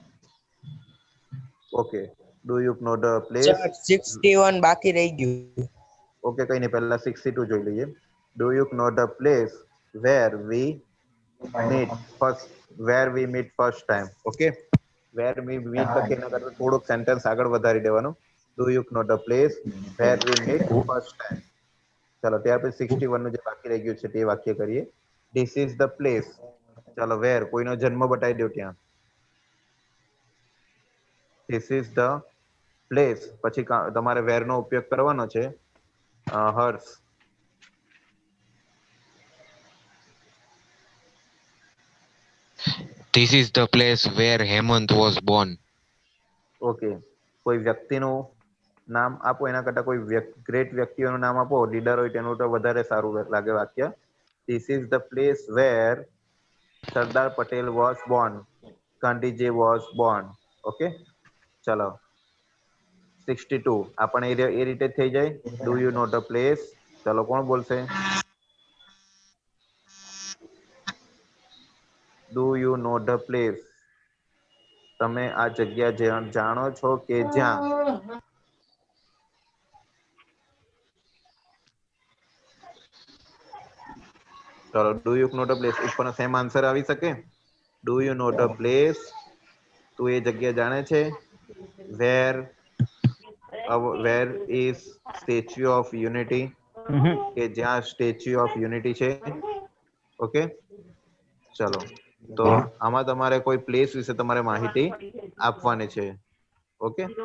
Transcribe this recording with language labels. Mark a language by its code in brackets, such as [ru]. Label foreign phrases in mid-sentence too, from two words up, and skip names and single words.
[en] Okay, do you know the place? [gu] Sir, 61 બાકી રહી ગયું. ઓકે, કઈ નહીં, પહેલા 62 જોઈ લઈએ. [en] do you know the place where we meet first time? [gu] ઓકે, [en] where we meet [gu] લખીને કરતા થોડુંક સેન્ટેન્સ આગળ વધારી દેવાનું. [en] do you know the place where we meet first time? [gu] ચલો ત્યાર પછી 61 નું જે બાકી રહી ગયું છે તે વાક્ય કરીએ. [en] this is the place. [gu] ચલો where કોઈનો જન્મ બતાવી દો ત્યાં. [en] this is the place. [gu] પછી તમારે where નો ઉપયોગ કરવાનો છે. [en] hers. This is the place where Hemant was born. [gu] ઓકે, કોઈ વ્યક્તિનું નામ આપો. એના કરતા કોઈ ગ્રેટ વ્યક્તિઓનું નામ આપો. લીડર હોય તેનું તો વધારે સારું લાગે વાક્ય. [en] this is the place where સરદાર પટેલ was born. ગાંધીજી was born. [gu] ઓકે, ચલો 62 આપણે એ રીતે થઈ જાય. [en] do you know the place? [gu] ચલો કોણ બોલશે? [en] do you know the place? [gu] તમે આ જગ્યા જાણો છો કે જ્યાં. ચલો [en] do you know the place [gu] ઉપર [en] same answer [gu] આવી શકે. [en] do you know the place? [gu] તું એ જગ્યા જાણે છે? [en] where is Statue of Unity? [gu] કે જ્યાં સ્ટેચ્યુ ઓફ યુનિટી છે. ઓકે, ચલો તો આમાં તમારે કોઈ પ્લેસ વિશે તમારે માહિતી આપવાની છે. ઓકે,